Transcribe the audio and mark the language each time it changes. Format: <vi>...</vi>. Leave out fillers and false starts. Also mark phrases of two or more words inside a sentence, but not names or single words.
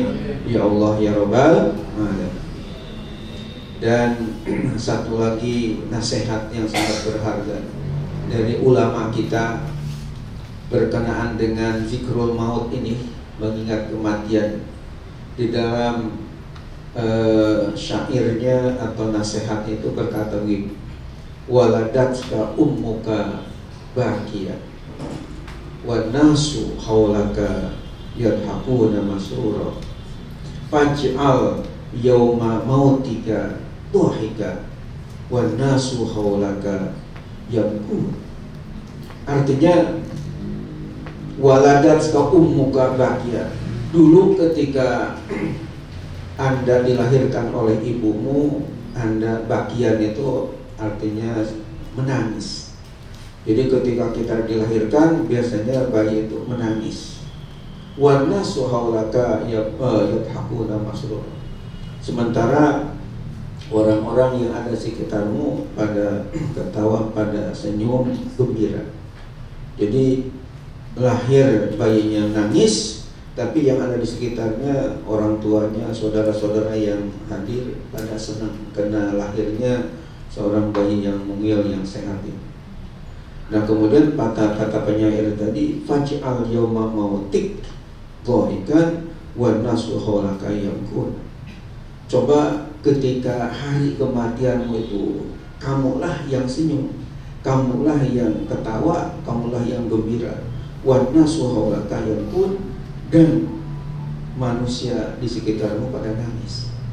<ar>يا الله يا رب العالمين.</ar> <id>Dan satu lagi nasihat yang sangat berharga dari ulama kita berkenaan dengan</id> <ar>ذكر الموت</ar> <id>ini, mengingat kematian. Di dalam syairnya atau nasihat itu berkata begini,</id> <ar>ولدتك أمك باكيا والناس حولك يضحكون مسرورا فاجعل يوم موتك ضاحكا والناس حولك يبكون. Artinya, ولدتك أمك باكيا,</ar> <id>dulu ketika Anda dilahirkan oleh ibumu, Anda bakian itu artinya menangis. Jadi ketika kita dilahirkan, biasanya bayi itu menangis.</id> <ar>والناس حولك يضحكون مسرورا,</ar> <id>sementara orang-orang yang ada di sekitarmu pada ketawa, pada senyum gembira. Jadi lahir bayinya nangis, tapi yang ada di sekitarnya, orang tuanya, saudara-saudara yang hadir pada senang karena lahirnya seorang bayi yang mungil, yang sehat ini. Nah, kemudian kata penyair tadi,</id> <ar>فاجعل يوم موتك ضاحكا والناس حولك يبكون.</ar> <id>Coba ketika hari kematianmu itu, kamulah yang senyum, kamulah yang ketawa, kamulah yang gembira,</id> <ar>والناس حولك</ar> <id>pun, dan manusia di sekitarmu pada nangis.</id>